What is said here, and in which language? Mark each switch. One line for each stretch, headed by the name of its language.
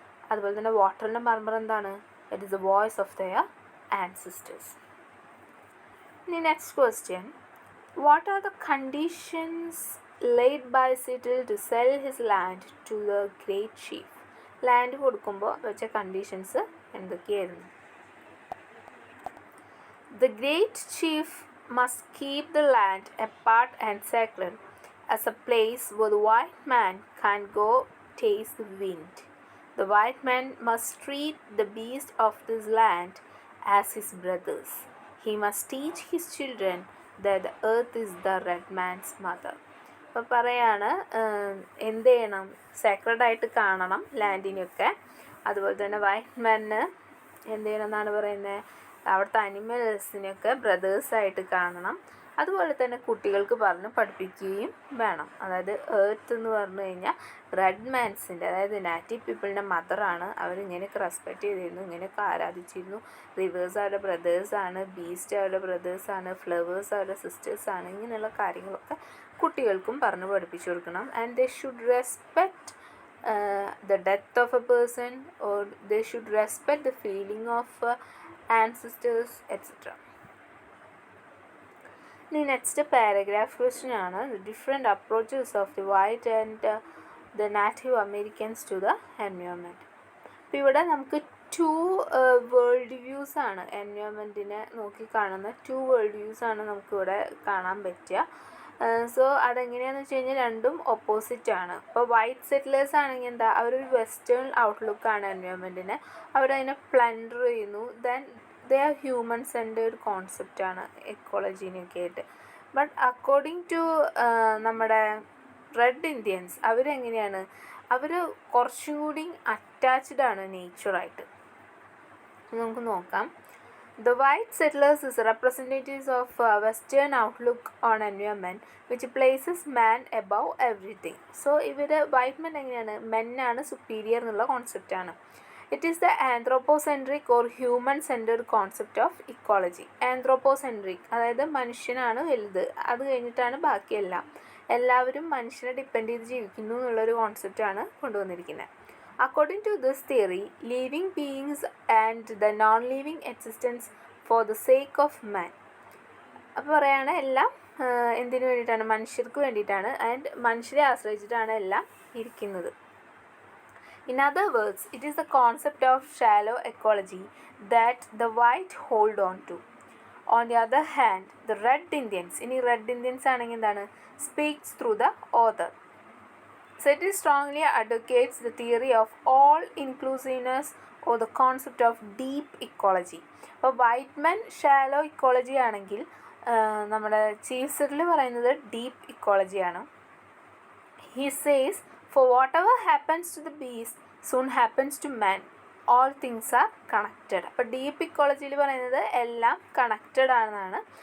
Malayalam: അതുപോലെ തന്നെ വാട്ടറിൻ്റെ മർമർ എന്താണ്,
English: It is the voice of their ancestors. ഇനി next question, what are the conditions laid by Cyril to sell his land to the great chief?
Malayalam: Land കൊടുക്കുമ്പോൾ വെച്ച conditions എന്തൊക്കെയായിരുന്നു?
English: The great chief must keep the land apart and sacred, as a place where the white man can go taste the wind. The white man must treat the beasts of this land as his brothers. He must teach his children that the earth is the red man's mother.
Malayalam: അപ്പോൾ പറയാണ് എന്ത് ചെയ്യണം, സാക്രഡായിട്ട് കാണണം ലാൻഡിനെയൊക്കെ. അതുപോലെ തന്നെ white മാനിന് എന്ത് ചെയ്യണം എന്നാണ് പറയുന്നത്, അവിടുത്തെ അനിമൽസിനെയൊക്കെ ബ്രദേഴ്സായിട്ട് കാണണം. അതുപോലെ തന്നെ കുട്ടികൾക്ക് പറഞ്ഞ് പഠിപ്പിക്കുകയും വേണം. അതായത് എർത്ത് എന്ന് പറഞ്ഞു കഴിഞ്ഞാൽ റെഡ് മാൻസിൻ്റെ, അതായത് നാറ്റീവ് പീപ്പിളിൻ്റെ മദറാണ്. അവരിങ്ങനെയൊക്കെ റെസ്പെക്റ്റ് ചെയ്തിരുന്നു, ഇങ്ങനെയൊക്കെ ആരാധിച്ചിരുന്നു. റിവേഴ്സ് അവരുടെ ബ്രദേഴ്സാണ്, ബീസ്റ്റ് അവരുടെ ബ്രദേഴ്സാണ്, ഫ്ലവേഴ്സ് അവരുടെ സിസ്റ്റേഴ്സാണ്. ഇങ്ങനെയുള്ള കാര്യങ്ങളൊക്കെ കുട്ടികൾക്കും പറഞ്ഞ് പഠിപ്പിച്ചു കൊടുക്കണം.
English: And they should respect the death of a person, or they should respect the feeling of ancestors, etc. The next paragraph
Malayalam: question ആണ്
English: the different approaches of the white and the Native Americans to the environment.
Malayalam: അപ്പോൾ ഇവിടെ നമുക്ക് to world views ആണ്, എൻവയോൺമെൻറ്റിനെ നോക്കി കാണുന്ന to world views ആണ് നമുക്കിവിടെ കാണാൻ പറ്റുക. സോ അതെങ്ങനെയാണെന്ന് വെച്ച് കഴിഞ്ഞാൽ രണ്ടും ഓപ്പോസിറ്റാണ്. ഇപ്പോൾ വൈറ്റ് സെറ്റിലേഴ്സ് ആണെങ്കിൽ എന്താ, അവരൊരു വെസ്റ്റേൺ ഔട്ട്ലുക്കാണ് എൻവയോൺമെൻറ്റിനെ, അവരതിനെ പ്ലണ്ടർ ചെയ്യുന്നു. Then they are human centred കോൺസെപ്റ്റാണ് എക്കോളജീനൊക്കെ ആയിട്ട്. ബട്ട് അക്കോർഡിംഗ് ടു നമ്മുടെ റെഡ് ഇന്ത്യൻസ്, അവരെങ്ങനെയാണ്, അവർ കുറച്ചും കൂടി അറ്റാച്ച്ഡ് ആണ് നേച്ചറായിട്ട്. നമുക്ക് നോക്കാം.
English: The white settlers is representatives of western outlook on environment which places man above everything.
Malayalam: So ഇവര് വൈറ്റ് മെൻ എങ്ങനെയാണ്, മെന്നാണ് സുപ്പീരിയർ എന്നുള്ള കോൺസെപ്റ്റാണ്.
English: It is the anthropocentric or human centred concept of ecology.
Malayalam: ആന്ത്രോപ്പോസെൻട്രിക് അതായത് മനുഷ്യനാണ് വലുത്, അത് കഴിഞ്ഞിട്ടാണ് ബാക്കിയെല്ലാം. എല്ലാവരും മനുഷ്യനെ ഡിപ്പെൻഡ് ചെയ്ത് ജീവിക്കുന്നു എന്നുള്ളൊരു കോൺസെപ്റ്റാണ് കൊണ്ടുവന്നിരിക്കുന്നത്.
English: According to this theory, living beings and the non-living existence for the sake of man.
Malayalam: അപ്പോൾ പറയുകയാണ് എല്ലാം എന്തിനു വേണ്ടിയിട്ടാണ്, മനുഷ്യർക്ക് വേണ്ടിയിട്ടാണ്. ആൻഡ് മനുഷ്യരെ ആശ്രയിച്ചിട്ടാണ് എല്ലാം ഇരിക്കുന്നത്.
English: In other words, it is the concept of shallow ecology that the white hold on to. On the other hand, the red Indians,
Malayalam: ഇനി റെഡ് ഇന്ത്യൻസ് ആണെങ്കിൽ എന്താണ്,
English: speaks through the author. So it strongly advocates the theory of all inclusiveness or the concept of deep ecology.
Malayalam: അപ്പോൾ white men shallow ecology ആണെങ്കിൽ നമ്മുടെ chief സെറ്റിൽ പറയുന്നത് deep ഇക്കോളജിയാണ്.
English: He says for whatever happens to the beast soon happens to man, all things are connected.
Malayalam: അപ്പോൾ deep ഇക്കോളജിയിൽ പറയുന്നത് എല്ലാം connected ആണെന്നാണ്.